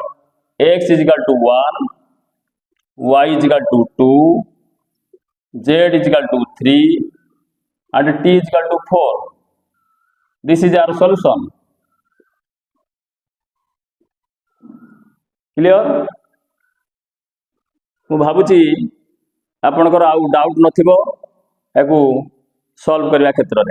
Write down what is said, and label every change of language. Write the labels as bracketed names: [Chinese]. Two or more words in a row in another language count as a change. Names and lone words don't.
[English] X is equal to 1, y is equal to 2, z is equal to 3 and t is equal to 4. This is our solution. Clear? [Odia] ମୁଁ ଭାବୁଛି ଆପଣଙ୍କର ଆଉ ଡାଉଟ୍ ନଥିବ ଏକୁ ସଲ୍ଭ କରିବା କ୍ଷେତ୍ରରେ।